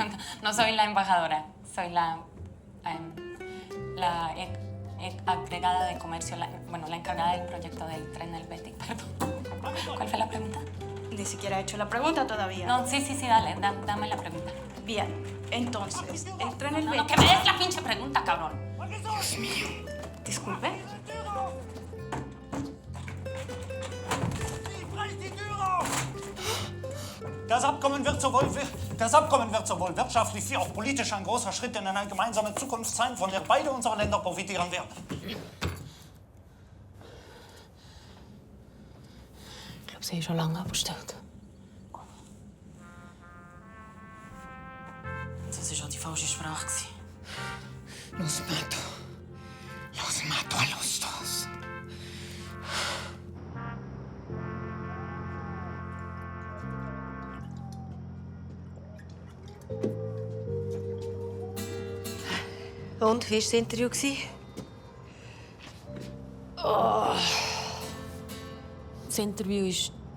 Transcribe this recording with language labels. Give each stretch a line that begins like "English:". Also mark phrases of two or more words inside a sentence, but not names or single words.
Spanish: No soy la embajadora, soy la agregada de comercio, la encargada del proyecto del tren Helvética. Perdón. ¿Cuál fue la pregunta? Ni siquiera he hecho la pregunta todavía. No, sí, dale, dame la pregunta. Bien, entonces, el tren No, Helvética... que me des la pinche pregunta, cabrón. Dios mío. Disculpe.
German: Das Abkommen wird sowohl wirtschaftlich wie auch politisch ein großer Schritt in eine gemeinsame Zukunft sein, von der beide unsere Länder profitieren werden. Ich glaube, sie ist schon lange abgestellt. Das war schon die falsche Sprache.
Spanish: Los mato. Los mato a los dos.
German: Und, wie war das Interview? Oh. Das Interview ist...